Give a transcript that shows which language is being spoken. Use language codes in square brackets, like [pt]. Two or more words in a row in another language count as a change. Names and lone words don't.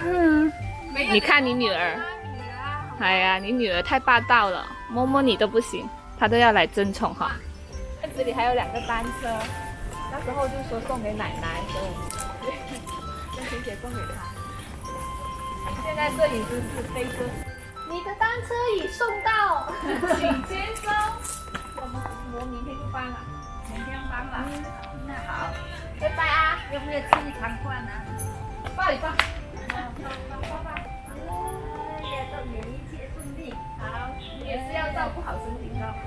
[zh] 嗯，你看你女兒，哎呀，你女兒太霸道了，摸摸你都不行，她都要來爭寵哈。這裡還有2個單車，那時候就說送給奶奶，所以跟婷姐送給她。現在攝影師是飛車。你的單車已送到，請接收。我明天就搬了，明天搬了。那好，拜拜啊！要不要吃一餐飯啊？抱一抱。抱。祝你一切順利。好，你也是要照顧好身體，知道嗎？